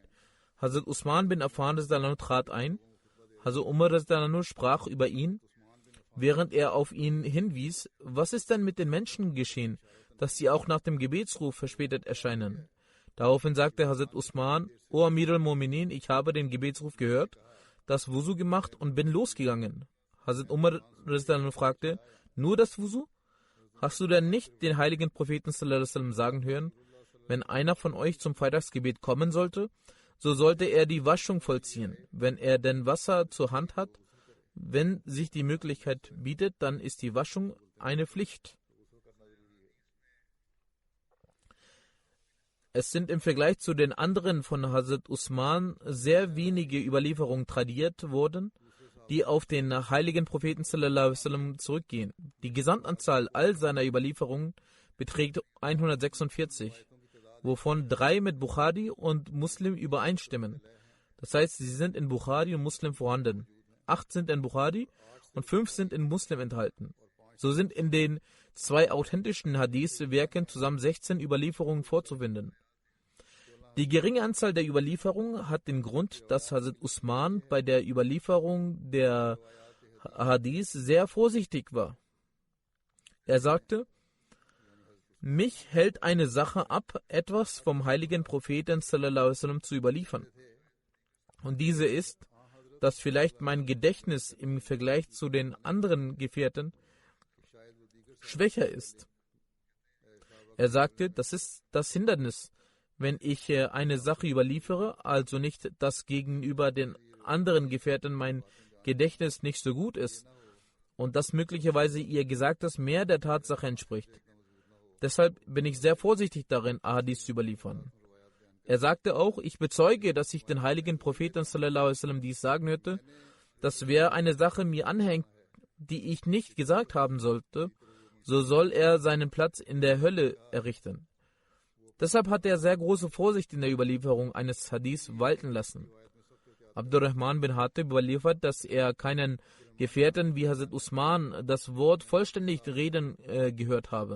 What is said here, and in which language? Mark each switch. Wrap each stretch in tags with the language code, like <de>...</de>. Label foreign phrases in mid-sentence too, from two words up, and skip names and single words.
<de>Hazrat Usman bin Affan trat ein. Hazrat Umar sprach über ihn, während er auf ihn hinwies: Was ist denn mit den Menschen geschehen, dass sie auch nach dem Gebetsruf verspätet erscheinen? Daraufhin sagte Hazrat Usman: O</de> <ar>أمير المؤمنين,</ar> <de>ich habe den Gebetsruf gehört, das Wusu gemacht und bin losgegangen. Hazrat Umar fragte: Nur das Wusu? Hast du denn nicht den heiligen Propheten</de> <ar>صلى الله عليه وسلم</ar> <de>sagen hören, wenn einer von euch zum Freitagsgebet kommen sollte, so sollte er die Waschung vollziehen, wenn er denn Wasser zur Hand hat? Wenn sich die Möglichkeit bietet, dann ist die Waschung eine Pflicht. Es sind im Vergleich zu den anderen von Hazrat Usman sehr wenige Überlieferungen tradiert worden, die auf den heiligen Propheten</de> <ar>صلى الله عليه وسلم</ar> <de>zurückgehen. Die Gesamtanzahl all seiner Überlieferungen beträgt 146, wovon 3 mit Bukhari und Muslim übereinstimmen. Das heißt, sie sind in Bukhari und Muslim vorhanden. 8 sind in Bukhari und 5 sind in Muslim enthalten. So sind in den 2 authentischen Hadith-Werken zusammen 16 Überlieferungen vorzufinden. Die geringe Anzahl der Überlieferungen hat den Grund, dass Hazrat Usman bei der Überlieferung der Hadith sehr vorsichtig war. Er sagte: Mich hält eine Sache ab, etwas vom heiligen Propheten</de> <ar>صلى الله عليه وسلم</ar> <de>zu überliefern. Und diese ist, dass vielleicht mein Gedächtnis im Vergleich zu den anderen Gefährten schwächer ist. Er sagte, das ist das Hindernis, wenn ich eine Sache überliefere, also nicht, dass gegenüber den anderen Gefährten mein Gedächtnis nicht so gut ist und dass möglicherweise ihr Gesagtes mehr der Tatsache entspricht. Deshalb bin ich sehr vorsichtig darin, Ahadith zu überliefern. Er sagte auch, ich bezeuge, dass ich den heiligen Propheten</de> <ar>صلى الله عليه وسلم</ar> <de>dies sagen hörte, dass wer eine Sache mir anhängt, die ich nicht gesagt haben sollte, so soll er seinen Platz in der Hölle errichten. Deshalb hat er sehr große Vorsicht in der Überlieferung eines Hadiths walten lassen. Abdurrahman bin Hatib überliefert, dass er keinen Gefährten wie Hazrat Usman das Wort vollständig reden gehört habe.</de>